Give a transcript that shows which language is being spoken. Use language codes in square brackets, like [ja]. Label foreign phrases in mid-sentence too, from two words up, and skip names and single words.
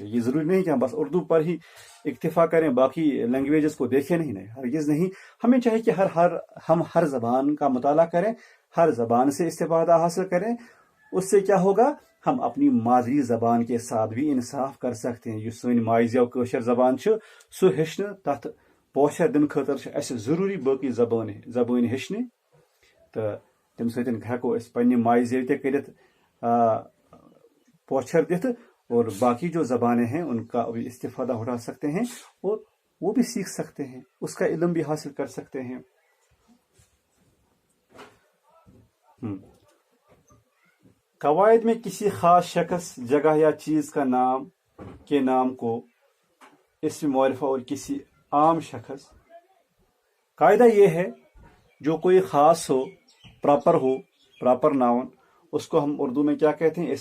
[ur] یہ ضروری نہیں کہ ہم بس اردو پر ہی اکتفا کریں، باقی لینگویجز کو دیکھیں نہیں، ہرگز نہیں۔ ہمیں چاہیے کہ ہم ہر زبان کا مطالعہ کریں، ہر زبان سے استفادہ حاصل کریں۔ اس سے کیا ہوگا؟ ہم اپنی مادری زبان کے ساتھ بھی انصاف کر سکتے ہیں۔ [ks] یہ سن ماج زیو کٲشِر زبان چھِ، سُہ ہیٚچھنہٕ تتھ پوچھر دِنہٕ خٲطرٕ چھِ اَسہِ ضروٗری باقٕے زبٲنۍ ہیٚچھنہِ، تہٕ تَمہِ سۭتۍ ہٮ۪کو أسۍ پنٛنہِ ماجہِ زیو تہِ کٔرِتھ پوچھر دِتھ، [ur] اور باقی جو زبانیں ہیں ان کا بھی استفادہ اٹھا سکتے ہیں اور وہ بھی سیکھ سکتے ہیں، اس کا علم بھی حاصل کر سکتے ہیں۔ قواعد میں کسی خاص شخص، جگہ یا چیز کا نام کے نام کو اسم معرفہ اور کسی عام شخص، قاعدہ یہ ہے جو کوئی خاص ہو، [en] proper noun, [ur] اس کو ہم اردو میں کیا کہتے ہیں؟